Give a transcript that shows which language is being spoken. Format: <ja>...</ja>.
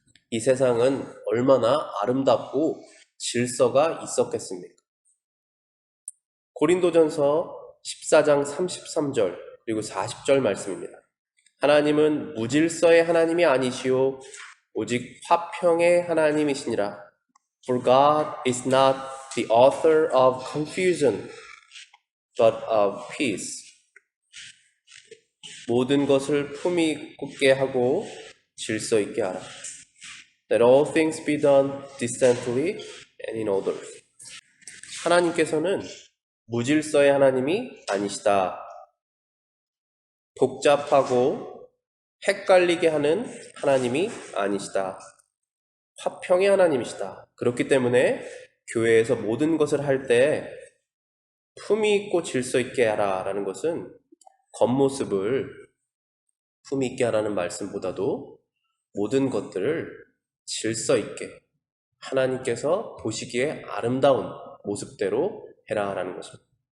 <ko>이 세상은 얼마나 아름답고 질서가 있었겠습니까? 고린도전서 14장 33절 그리고 40절 말씀입니다. 하나님은 무질서의 하나님이 아니시오 오직 화평의 하나님이시니라.</ko> <en>For God is not the author of confusion, but of peace.</en> <ko>모든 것을 품위 있게 하고 질서 있게 하라.</ko> <en>Let all things be done decently and in order.</en> <ko>하나님께서는 무질서의 하나님이 아니시다. 복잡하고 헷갈리게 하는 하나님이 아니시다. 화평의 하나님이시다. 그렇기 때문에 교회에서 모든 것을 할 때 품위 있고 질서 있게 하라라는 것은 겉모습을 품위 있게 하라는 말씀보다도 모든 것들을 질서 있게 하나님께서 보시기에 아름다운 모습대로 해라라는 것입니다.</ko>